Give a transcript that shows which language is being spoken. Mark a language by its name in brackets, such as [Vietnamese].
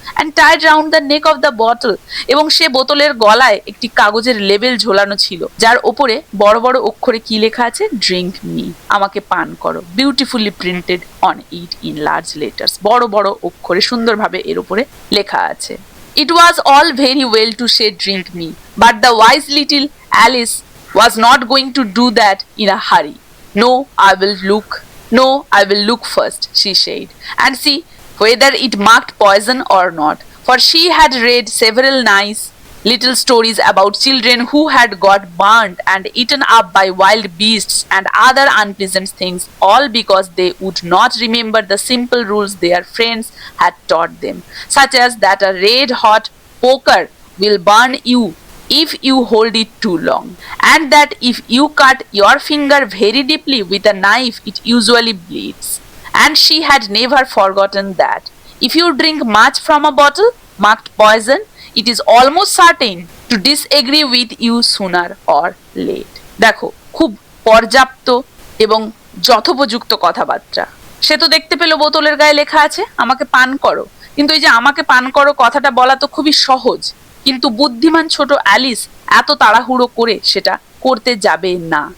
[English] and tied round the neck of the bottle, [Bangla] এবং সে বোতলের গলায় একটি কাগজের লেবেল ঝোলানো ছিল, যার ওপরে বড় বড় অক্ষরে কি লেখা আছে, [English] drink me, [Bangla] আমাকে পান করো, [English] beautifully printed on it in large letters, [Bangla] বড় বড় অক্ষরে সুন্দরভাবে এর উপরে লেখা আছে। [English] It was all very well to say drink me, but the wise little Alice was not going to do that in a hurry. No, I will look first, she said, and see whether it marked poison or not, for she had read several nice little stories about children who had got burnt and eaten up by wild beasts and other unpleasant things, all because they would not remember the simple rules their friends had taught them, such as that a red-hot poker will burn you if you hold it too long, and that if you cut your finger very deeply with a knife it usually bleeds. And she had never forgotten that if you drink much from a bottle marked poison, it is almost certain to disagree with you sooner or late. [Bangla] দেখো, খুব পর্যাপ্ত এবং যথোপযুক্ত কথাবার্তা। সে তো দেখতে পেল বোতলের গায়ে লেখা আছে আমাকে পান করো, কিন্তু এই যে আমাকে পান করো কথাটা বলা তো খুবই সহজ, কিন্তু বুদ্ধিমান ছোট অ্যালিস এত তাড়াহুড়ো করে সেটা করতে যাবে না।